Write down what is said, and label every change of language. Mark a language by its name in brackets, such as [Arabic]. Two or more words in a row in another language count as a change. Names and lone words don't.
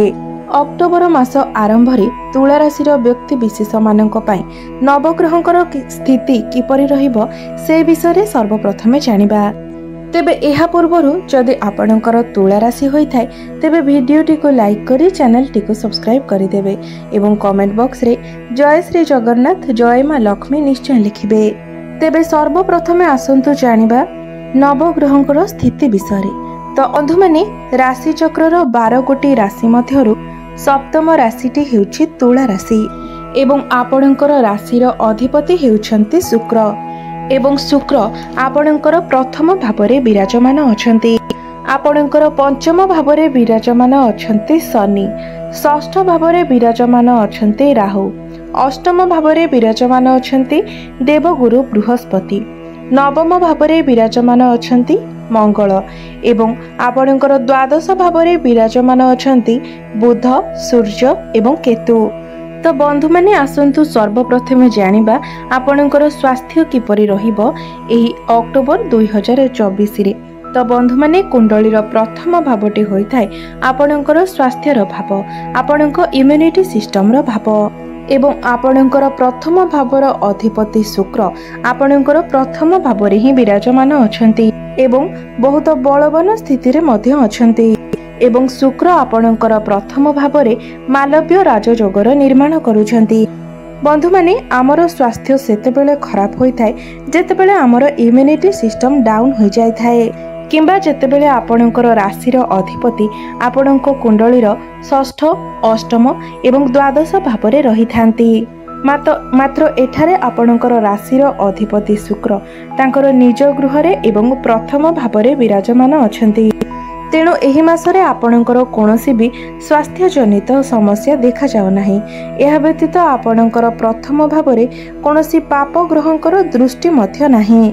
[Odia] ଅକ୍ଟୋବର ମାସ ଆରମ୍ଭ ରେ ତୁଳା ରାଶି ବ୍ୟକ୍ତି ବିଶେଷ ମାନଙ୍କ ପାଇଁ ନବଗ୍ରହଙ୍କର ସ୍ଥିତି କିପରି ରହିବ ସେ ବିଷୟ ରେ ସର୍ବପ୍ରଥମେ ଜାଣିବା। ତେବେ ଏହା ପୂର୍ବରୁ ଯଦି ଆପଣଙ୍କର ତୁଳା ରାଶି ହୋଇଥାଏ ତେବେ ଭିଡିଓଟି କୁ ଲାଇକ କରି ଚ୍ୟାନେଲଟି କୁ ସବସ୍କ୍ରାଇବ କରି ଦେବେ ଏବଂ [English] comment box [Odia] ରେ ଜୟ ଶ୍ରୀ ଜଗନ୍ନାଥ, ଜୟ ମା ଲକ୍ଷ୍ମୀ ନିଶ୍ଚୟ ଲେଖିବେ। ତେବେ ସର୍ବପ୍ରଥମେ ଆସନ୍ତୁ ଜାଣିବା ନବଗ୍ରହଙ୍କର ସ୍ଥିତି ବିଷୟ ରେ। ତ ବନ୍ଧୁ ମାନେ ରାଶି ଚକ୍ରର 12 ଗୋଟି ରାଶି ମଧ୍ୟରୁ ସପ୍ତମ ରାଶିଟି ହେଉଛି ତୁଳା ରାଶି ଏବଂ ଆପଣଙ୍କର ରାଶିର ଅଧିପତି ହେଉଛନ୍ତି ଶୁକ୍ର ଏବଂ ଶୁକ୍ର ଆପଣଙ୍କର ପ୍ରଥମ ଭାବରେ ବିରାଜମାନ ଅଛନ୍ତି। ଆପଣଙ୍କର ପଞ୍ଚମ ଭାବରେ ବିରାଜମାନ ଅଛନ୍ତି ଶନି, ଷଷ୍ଠ ଭାବରେ ବିରାଜମାନ ଅଛନ୍ତି ରାହୁ, ଅଷ୍ଟମ ଭାବରେ ବିରାଜମାନ ଅଛନ୍ତି ଦେବଗୁରୁ ବୃହସ୍ପତି, ନବମ ଭାବରେ ବିରାଜମାନ ଅଛନ୍ତି ମଙ୍ଗଳ ଏବଂ ଆପଣଙ୍କର ଦ୍ୱାଦଶ ଭାବରେ ବିରାଜମାନ ଅଛନ୍ତି ବୁଧ, ସୂର୍ଯ୍ୟ ଏବଂ କେତୁ। ତ ବନ୍ଧୁ ମାନେ ଆସନ୍ତୁ ସର୍ବପ୍ରଥମେ ଜାଣିବା ଆପଣଙ୍କର ସ୍ୱାସ୍ଥ୍ୟ କିପରି ରହିବ ଏହି ଅକ୍ଟୋବର 2024 ରେ। ତ ବନ୍ଧୁ ମାନେ କୁଣ୍ଡଳୀର ପ୍ରଥମ ଭାବଟି ହୋଇଥାଏ ଆପଣଙ୍କର ସ୍ୱାସ୍ଥ୍ୟର ଭାବ, ଆପଣଙ୍କ [English] immunity system [Odia] ର ଭାବ ଏବଂ ଆପଣଙ୍କର ପ୍ରଥମ ଭାବର ଅଧିପତି ଶୁକ୍ର ଆପଣଙ୍କର ପ୍ରଥମ ଭାବରେ ହିଁ ବିରାଜମାନ ଅଛନ୍ତି ଏବଂ ବହୁତ ବଳବାନ ସ୍ଥିତି ରେ ମଧ୍ୟ ଅଛନ୍ତି ଏବଂ ଶୁକ୍ର ଆପଣଙ୍କର ପ୍ରଥମ ଭାବରେ ମାଳବ୍ୟ ରାଜଯୋଗର ନିର୍ମାଣ କରୁଛନ୍ତି। ବନ୍ଧୁ ମାନେ ଆମର ସ୍ୱାସ୍ଥ୍ୟ ସେତେବେଳେ ଖରାପ ହୋଇଥାଏ ଯେତେବେଳେ ଆମର [English] immunity system down [Odia] ହୋ ଯାଏ ଥାଏ, କିମ୍ବା ଯେତେବେଳେ ଆପଣଙ୍କର ରାଶିର ଅଧିପତି ଆପଣଙ୍କ କୁଣ୍ଡଳୀର ଷଷ୍ଠ, ଅଷ୍ଟମ ଏବଂ ଦ୍ୱାଦଶ ଭାବରେ ରହିଥାନ୍ତି। ମାତ୍ର ଏଠାରେ ଆପଣଙ୍କର ରାଶିର ଅଧିପତି ଶୁକ୍ର ତାଙ୍କର ନିଜ ଗୃହରେ ଏବଂ ପ୍ରଥମ ଭାବରେ ବିରାଜମାନ ଅଛନ୍ତି। ତେଣୁ ଏହି ମାସରେ ଆପଣଙ୍କର କୌଣସି ଭି ସ୍ୱାସ୍ଥ୍ୟ ଜନିତ ସମସ୍ୟା ଦେଖା ଯାଉ ନାହିଁ। ଏହା ବ୍ୟତୀତ ଆପଣଙ୍କର ପ୍ରଥମ ଭାବରେ କୌଣସି ପାପ ଗ୍ରହଙ୍କର ଦୃଷ୍ଟି ମଧ୍ୟ ନାହିଁ।